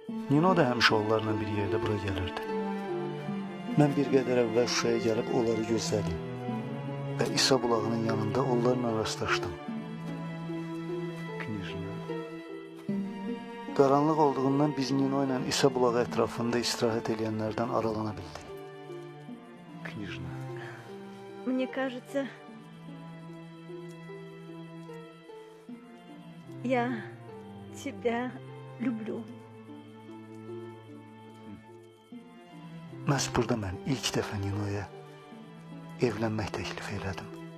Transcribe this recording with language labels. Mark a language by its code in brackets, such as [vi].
[az] Nino da həmişə onlarla bir yerdə bura gəlirdi. Mən bir qədər əvvəl Şuşaya gəlib onları gözlədim və İsa bulağının yanında onlarla rastlaşdım. Knyajna. Qaranlıq olduğundan biz Nino ilə İsa bulağı ətrafında istirahət edənlərdən aralana bildik. Knyajna. [ru] Мне кажется, я тебя люблю. [az] Məhz burada mən ilk dəfə Nino'ya evlənmək təklif elədim.